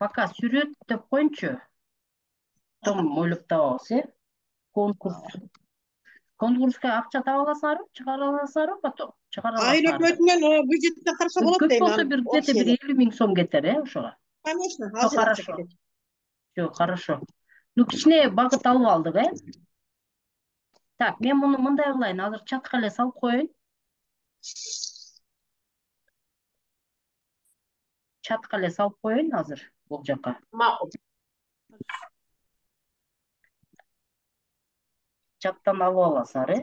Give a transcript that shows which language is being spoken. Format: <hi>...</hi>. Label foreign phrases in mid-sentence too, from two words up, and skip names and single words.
<ky>Пока сүрөт деп коюнчу. Том ойлоп табабыз, конкурска акча таба аласыңарбы, чыгара аласыңарбы потом? Чыгара аласыңар. Айыл өкмөтүнөн бюджеттен караса болот дейм. Көп болсо бир где-то 50 000 сом кетер, ошого. Конечно, азыр акча кетет.</ky> <ru>Всё, хорошо. Ну,</ru> <ky>кичине багыт алып алдык, Так, мен муну мындай кылайын, азыр чатка эле салып коеюн. Чатка эле салып коеюн азыр бул жака. Макул. Чаттан алып аласыңар,</ky>